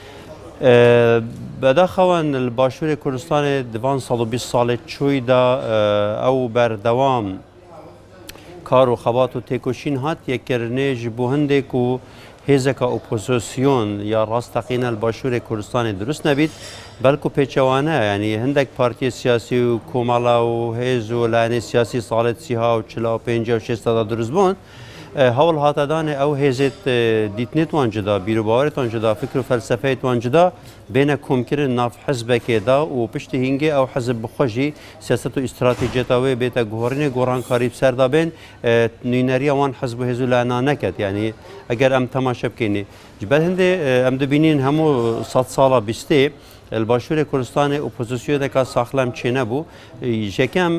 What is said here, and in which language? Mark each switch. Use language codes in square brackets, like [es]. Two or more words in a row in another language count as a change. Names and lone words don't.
[ku] بەداخەوەن باشووری کوردستانی دیوان 120 ساڵێ چوویدا ئەو بەردەوام کار و خەبات و تێکۆشین هات یەککردنێژ بۆ هەندێک و هێزێکە ئۆپۆزیسیۆن یا ڕاستەقینە باشووری کوردستانی دروست نەبیت بەلکو پێچەوانە ینی هەندێک پارتیە سیاسی و کۆمەڵە و هێز و لایەنی سیاسی ساڵێت 35 و 60دا دروست بوون هەوڵ هاتەدانێ ئەو هێزێت دیتنێتوان جدا بیرروباوەرێتوان جدا فکر و فەلسەفەیەتوان جدا بینە کۆمکردن ناف حەزبێکێدا و پشتی هینگێ ئەو حەزب بخۆشی سیاست و ئیستراتیجێتەوەی بێتە گۆڕینێ گۆڕانکاری بسەردا بێن نوێنەریە وان حەزب و هێزو لایەنا نەکەت یعنی ئەگەر ئەم تەماشە بکەینێ جبەت هەندێ ئەم دەبینین هەموو 100 ساڵە بیستێ باشووری کوردستانی ئۆپۆزیسیۆنێکا ساخلام چێ نەبوو یەکەم